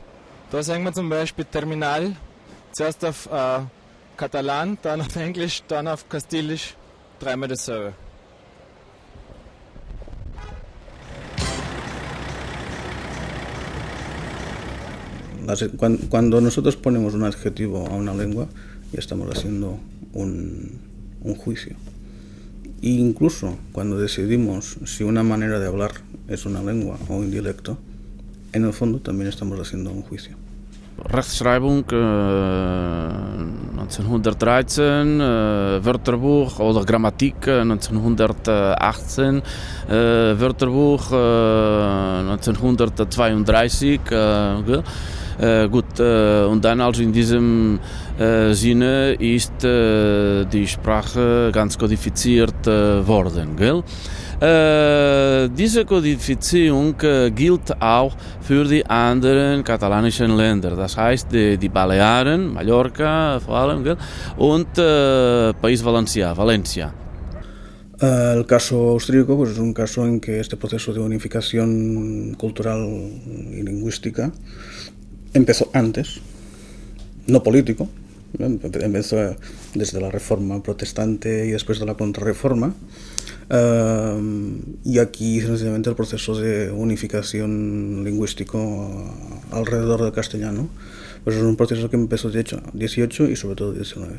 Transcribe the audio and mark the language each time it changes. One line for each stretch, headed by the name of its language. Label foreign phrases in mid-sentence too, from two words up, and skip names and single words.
German: Da sagen wir zum Beispiel Terminal, zuerst auf Katalan, dann auf Englisch, dann auf Kastilisch, dreimal dasselbe.
Spanish: Cuando nosotros ponemos un adjetivo a una lengua, ya estamos haciendo un juicio. E incluso cuando decidimos si una manera de hablar es una lengua o un dialecto, en el fondo también estamos haciendo un juicio.
German: Rechtschreibung 1913, Wörterbuch oder Grammatik 1918, Wörterbuch 1932. Gut, und dann also in diesem Sinne ist die Sprache ganz kodifiziert worden. Gell? Diese Kodifizierung gilt auch für die anderen katalanischen Länder, das heißt die Balearen, Mallorca vor allem, gell? Und País Valencià, Valencia.
Spanish: El caso austríaco pues es un caso en que este proceso de unificación cultural y lingüística empezó antes, no político, empezó desde la Reforma Protestante y después de la Contrarreforma, y aquí sencillamente el proceso de unificación lingüístico alrededor del castellano pues es un proceso que empezó de hecho 18 y sobre todo 19.